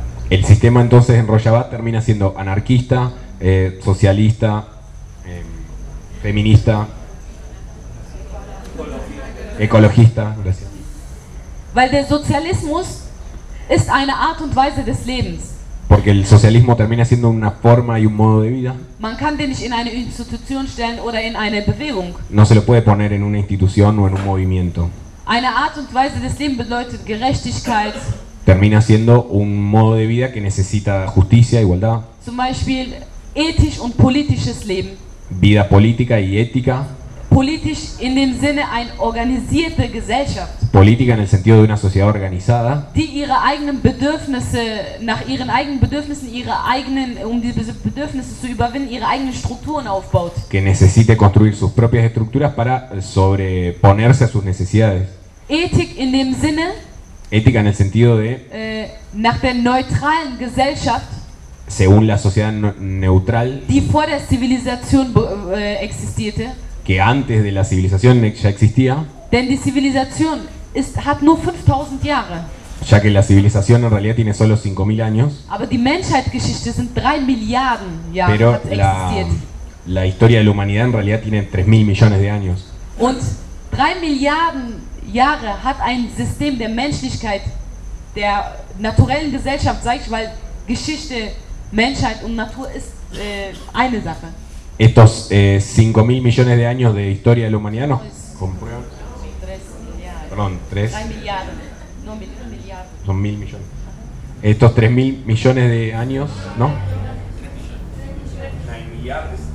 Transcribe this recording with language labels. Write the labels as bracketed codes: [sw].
[es] El sistema entonces en Rojava termina siendo anarquista, socialista, feminista, ecologista, gracias. [de] Weil der Sozialismus ist eine Art und Weise des Lebens. [es] Porque el socialismo termina siendo una forma y un modo de vida. [de] Man kann den nicht in eine Institution stellen oder in eine Bewegung. [es] No se lo puede poner en una institución o en un movimiento. [de] Eine Art und Weise des Lebens bedeutet Gerechtigkeit. [es] Termina siendo un modo de vida que necesita justicia, igualdad. [de] Zum Beispiel ethisch und politisches Leben. [es] Vida política y ética. [de] Politisch in dem Sinne eine organisierte Gesellschaft. [es] Política en el sentido de una sociedad organizada. [de] Die ihre eigenen Bedürfnisse nach ihren eigenen Bedürfnissen, ihre eigenen, um diese Bedürfnisse zu überwinden, ihre eigenen Strukturen aufbaut. [es] Que necesite construir sus propias estructuras para sobreponerse a sus necesidades. [de] Ethik in dem Sinne. [es] Ética en el sentido de [de] nach der neutralen Gesellschaft, [es] según la sociedad neutral, [de] die vor der Zivilisation existierte, [es] que antes de la civilización ya existía, [de] denn die Zivilisation hat nur 5000 Jahre, [es] ya que la civilización en realidad tiene solo 5000 años, [de] aber die Menschheitsgeschichte sind 3 Milliarden Jahre, [es] pero la historia de la humanidad en realidad tiene 3000 millones de años. [de] Und 3 Milliarden Jahre hat ein System der Menschlichkeit, der naturellen Gesellschaft, sag ich, weil Geschichte, Menschheit und Natur ist eine Sache. [es] Estos 5000 millones de años de historia de la humanidad nos comprueban. Perdón, 3 [de] milliarden. No, milliarden. [es] Son 1000 millones. Estos 3000 millones de años, ¿no? 9 milliardes.